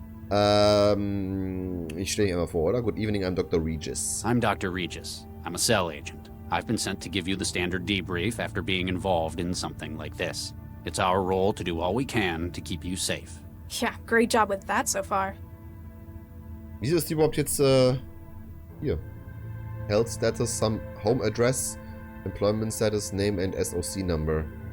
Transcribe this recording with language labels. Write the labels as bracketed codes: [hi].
[de] Ich stelle dich einmal vor, oder? [en] Good evening, I'm Dr. Regis. I'm Dr. Regis. I'm a cell agent. I've been sent to give you the standard debrief after being involved in something like this. It's our role to do all we can to keep you safe. Yeah, great job with that so far. [de] Wieso ist die überhaupt jetzt, hier? [en] Health Status, some Home Address, Employment Status, Name and SOC Number.